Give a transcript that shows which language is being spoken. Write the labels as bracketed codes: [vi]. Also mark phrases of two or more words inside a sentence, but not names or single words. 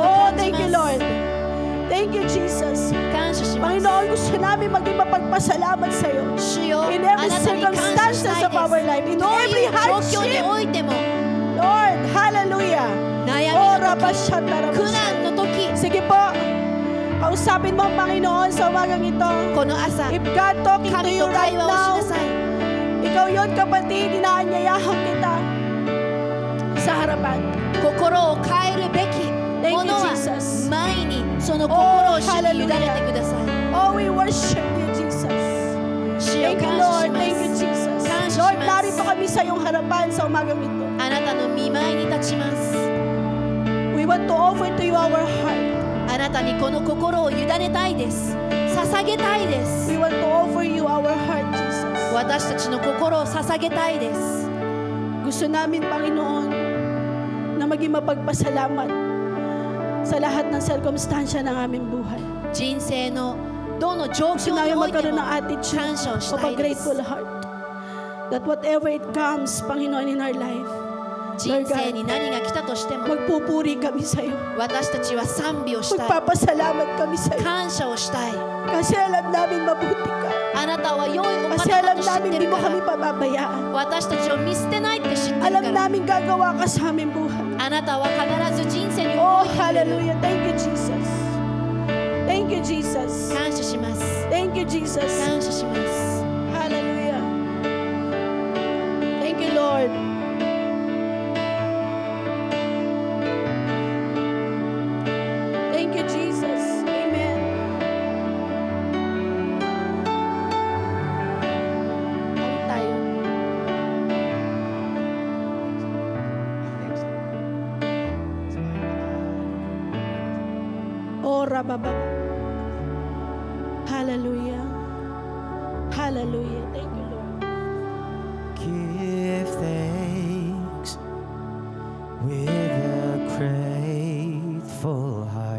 [en] Oh, [ja] 感じ [en] thank you, [ja] ま [en] Lord. [ja] す [en] Thank you, Jesus. [ja] 感謝します [tl] Panginoon, gusto namin maging mapagpasalamat sa iyo. [ja] 主よ [en] In [ja] あ [en] every [ja] なたに感謝し [en] circumstances [ja] たい [en] of our [ja] で [en] life, in [ja] すどう [en] every [ja] いう状況に [en] hardship, [ja] おいても [en] Lord, hallelujah. [ja] 悩 [en] Oh, [ja] みの時苦 rabashatarabasha. 難の時 [tl] Sige po, kausapin mo ang Panginoon sa umagang ito. [ja] この朝 [en] If God talking to [ja] 神 [en] you [ja] と [en] right [ja] 会話をし [en] now, [ja] なさい [tl] ikaw yon kapatid, inaanyayahan kita sa harapan. [ja] 心を変えるべき [en] Thank [ja] も [en] you, [ja] のは [en] Jesus. [ja] 前にその心を主に委ねてください [en] Oh, we worship you, Jesus. [ja] 主よ [en] Thank you, [ja] 感 [en] Lord. [ja] 謝しま [en] Thank you, [ja] す [en] Jesus. [ja] 感謝し [en] Lord, [ja] ます [tl] narito kami sa iyong harapan sa umagang ito. [ja] あなたの御前に立ちます [en] We want to offer to you our heart. [ja] あなたにこの心を委ねたいです捧げたいです [en] We want to offer you our heart, Jesus. [ja] 私たちの心を捧げたいです [tl] Gusto namin, Panginoon, na maging mapagpasalamat sa lahat ng sirkumstansya ng aming buhay. [ja] 人生のどの状 [tl] Gusto [ja] 況に [tl] namin [ja] おいて [tl] magkaroon [ja] も [tl] ng attitude [ja] 感謝をし [en] of [ja] た [en] a [ja] いです [en] grateful heart. That whatever it comes, Panginoon, in our life, [ja] 人生に何が来たとしても [tl] magpupuri kami sa iyo. [ja] 私たちは賛美をしたい [tl] Magpapasalamat kami sa iyo. [ja] 感謝をしたい [tl] Kasi alam namin mabuti ka. [ja] あなたは良いお [tl] Kasi [ja] 方だ [tl] alam [ja] と知っ [tl] namin [ja] て [tl] di [ja] る [tl] mo [ja] か [tl] kami [ja] ら [tl] pababayaan. [ja] 私たちを見捨てないって知ってるか [tl] Alam [ja] ら [tl] namin gagawa ka sa aming buhay. [ja] あなたは必ず人生に [en] Oh, [ja] 動いてくれる [en] hallelujah. Thank you, Jesus. Thank you, Jesus. [ja] 感謝します [en] Thank you, Jesus. [ja] 感謝します [en] Hallelujah. Thank you, Lord. Thank you, Jesus. Amen. [tl] Awit tayo. Oh, rababa. [en] Hallelujah. Hallelujah. Thank you, Lord. Give thanks with a grateful heart.